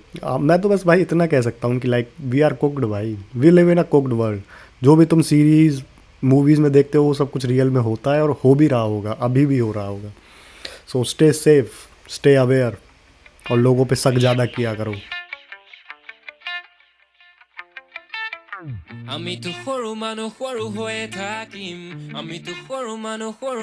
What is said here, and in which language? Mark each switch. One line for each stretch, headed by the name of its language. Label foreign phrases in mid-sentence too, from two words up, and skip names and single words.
Hindi: मैं तो बस भाई इतना कह सकता हूँ कि
English: like we are cooked
Hindi: भाई,
English: we live in a cooked world.
Hindi: जो भी तुम
English: series movies
Hindi: में देखते हो वो सब कुछ रियल में होता है, और हो भी रहा होगा, अभी भी हो रहा होगा।
English: so stay safe, stay aware,
Hindi: और लोगों पे शक ज़्यादा किया करो।
Assamese: আমি তো সৰু মানুহ সৰু হৈয়ে থাকিম, আমি তো সৰু মানুহ সৰু